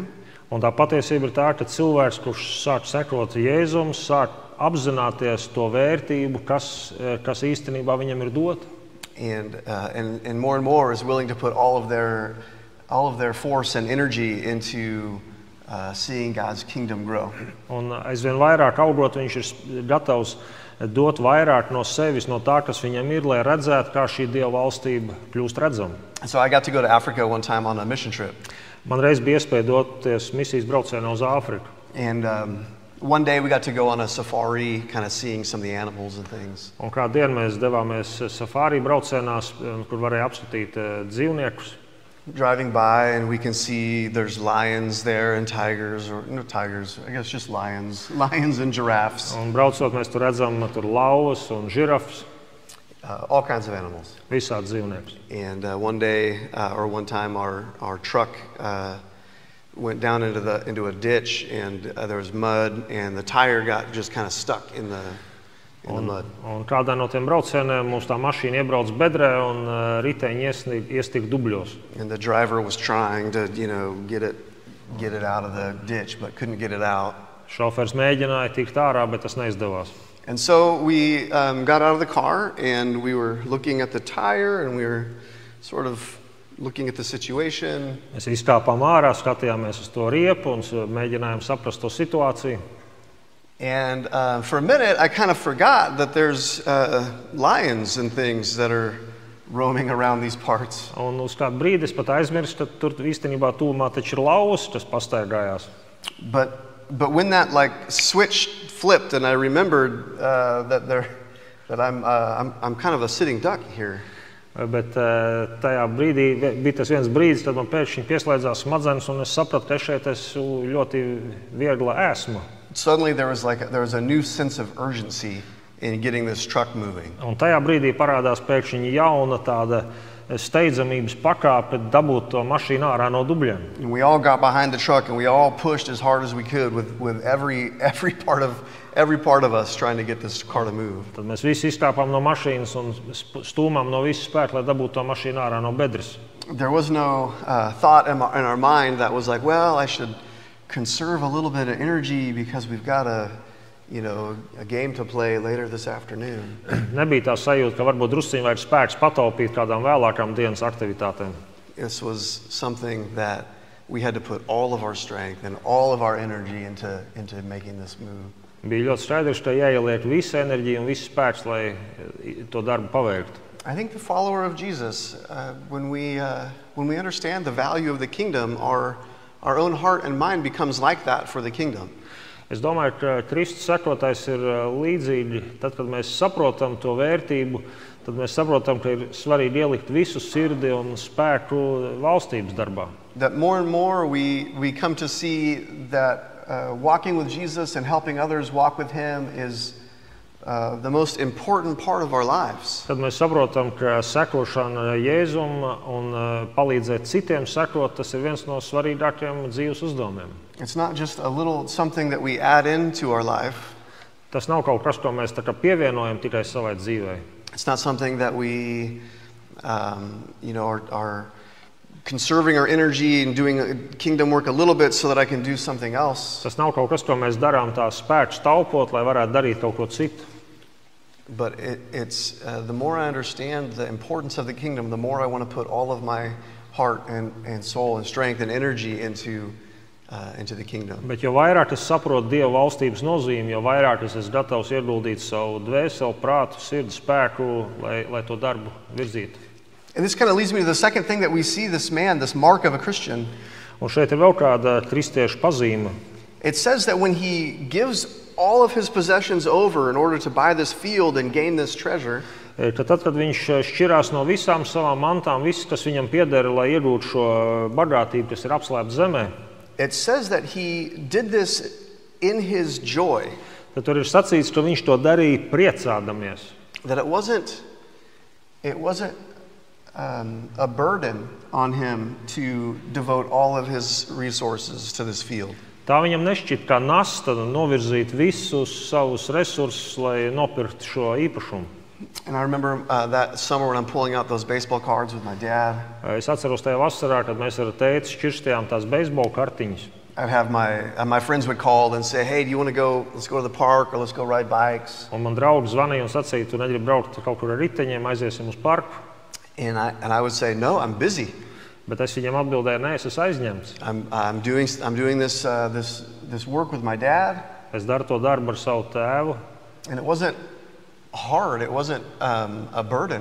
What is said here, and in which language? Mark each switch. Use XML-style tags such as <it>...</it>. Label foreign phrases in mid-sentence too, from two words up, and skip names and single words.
<lv>Un tā patiesība ir tā, ka cilvēks, kurš sāk sekot Jēzum, sāk apzināties to vērtību, kas īstenībā viņam ir dota.</lv> <en>And more is willing to put all of their force and energy into seeing God's kingdom grow.</en> <lv>Un aizvien vairāk augot, viņš ir gatavs dot vairāk no sevis, no tā, kas viņam ir, lai redzētu, kā šī Dieva valstība kļūst redzama.</lv> <en>So I got to go to Africa one time on a mission trip.</en> <lv>Man reiz bija iespēja doties misijas braucienā uz Āfriku.</lv> <en>And one day we got to go on a safari, kind of seeing some of the animals and things.</en> <lv>Un kādu dienu mēs devāmies safari braucienās, kur varēja apskatīt dzīvniekus.</lv> <en>Driving by, and we can see there's lions there and tigers, or no tigers, I guess just lions and giraffes.</en> <lv>Un braucot, mēs tur redzam tur lauvas un žirafas.</lv> <en>All kinds of animals.</en> <lv>Visādi dzīvniekus.</lv> <en>And one time our truck went down into a ditch, and there was mud, and the tire got just kind of stuck in the mud.</en> <lv>Un kādā no tiem braucieniem mums tā mašīna iebrauc bedrē un riteņi iestika dubļos.</lv> <en>And the driver was trying to, get it out of the ditch, but couldn't get it out.</en> <lv>Šofers mēģināja tikt ārā, bet tas neizdevās.</lv> <en>And so we got out of the car, and we were looking at the tire, and we were sort of looking at the situation.</en> <lv>Mēs izkāpām ārā, skatījāmies uz to riepu un mēģinājām saprast to situāciju.</lv> <en>And for a minute, I kind of forgot that there's lions and things that are roaming around these parts.</en> <lv>Un uz kādu brīdi es pat aizmirstu, ka tur īstenībā tuvumā taču ir lauvas, kas pastaigājās.</lv> <en>But when that switch flipped, and I remembered that I'm kind of a sitting duck here.</en> <lv>Bet tajā brīdī bija tas viens brīdis, kad man pēkšņi pieslēdzās smadzenes, un es sapratu, ka šeit esmu ļoti viegla esma.</lv> <en>Suddenly there was a new sense of urgency in getting this truck moving.</en> <lv>Un tajā brīdī parādās pēkšņi jauna tāda steidzamības pakāpe dabūt to mašīnu ārā no dubļiem.</lv> <en>And we all got behind the truck, and we all pushed as hard as we could with every part of us trying to get this car to move.</en> <lv>Tad mēs visi izkāpām no mašīnas un stūmām no visu spēku, lai dabūtu to mašīnu ārā no bedres.</lv> <en>There was no thought in our mind that was like, well, I should conserve a little bit of energy because we've got a game to play later this afternoon.</en> <lv>Nebija tā sajūta, ka varbūt drusciņi vajag spēks pataupīt kādām vēlākām dienas aktivitātēm.</lv> <en>This was something that we had to put all of our strength and all of our energy into making this move.</en> <lv>Bija ļoti skaidrs, ka jāieliek visa enerģija un viss spēks, lai to darbu paveiktu.</lv> <en>I think the follower of Jesus, when we understand the value of the kingdom, our own heart and mind becomes like that for the kingdom.</en> <lv>Es domāju, ka Kristus sekotājs ir līdzīgi. Tad, kad mēs saprotam to vērtību, tad mēs saprotam, ka ir svarīgi ielikt visu sirdi un spēku valstības darbā.</lv> <en>That more and more we come to see that walking with Jesus and helping others walk with him is the most important part of our lives.</en> <lv>Tad mēs saprotam, ka sekošana Jēzum un palīdzēt citiem sekot, tas ir viens no svarīgākajiem dzīves uzdevumiem.</lv> <en>It's not just a little something that we add into our life.</en> <lv>Tas nav kaut kas, ko mēs tā kā pievienojam tikai savai dzīvei.</lv> <en>It's not something that we, are conserving our energy and doing kingdom work a little bit so that I can do something else.</en> <lv>Tas nav kaut kas, ko mēs darām tā spēks taupot, lai varētu darīt kaut ko citu.</lv> <en>But it's the more I understand the importance of the kingdom, the more I want to put all of my heart and soul and strength and energy into the kingdom.</en> <lv>Bet jo vairāk es saprotu Dieva valstības nozīmi, jo vairāk es esmu gatavs ieguldīt savu dvēseli, prātu, sirdi, spēku, lai to darbu virzītu.</lv> <en>And this kind of leads me to the second thing that we see this mark of a Christian.</en> <lv>Un šeit ir vēl kāda kristiešu pazīme.</lv> <en>It says that when he gives all of his possessions over in order to buy this field and gain this treasure,</en> <lv>Tad, kad viņš šķirās no visām savām mantām, viss, kas viņam pieder, lai iegūtu šo bagātību, kas ir apslēpta zemē,</lv> <en>it says that he did this in his joy.</en> <lv>Tad tur ir sacīts, ka viņš to darīja priecādamies.</lv> <en>That it wasn't a burden on him to devote all of his resources to this field.</en> <lv>Tā viņam nešķiet kā nasta novirzīt visus savus resursus, lai nopirktu šo īpašumu.</lv> <en>And I remember that summer when I'm pulling out those baseball cards with my dad.</en> <lv>Es atceros tajā vasarā, kad mēs ar tēti šķirstījām tās beisbola kartiņas.</lv> <en>I'd have my friends would call and say, "Hey, do you want to go? Let's go to the park or let's go ride bikes."</en> <lv>Un man draugi zvanīja un sacīja, tu negribi braukt kaut kur ar riteņiem, aiziesim uz parku.</lv> <en>And I would say, "No, I'm busy.</en> <lv>Bet es viņam atbildēju, nē, es esmu aizņemts.</lv> <en>I'm doing this work with my dad."</en> <lv>Es daru to darbu ar savu tēvu.</lv> <en>And it wasn't hard. It wasn't a burden.</en>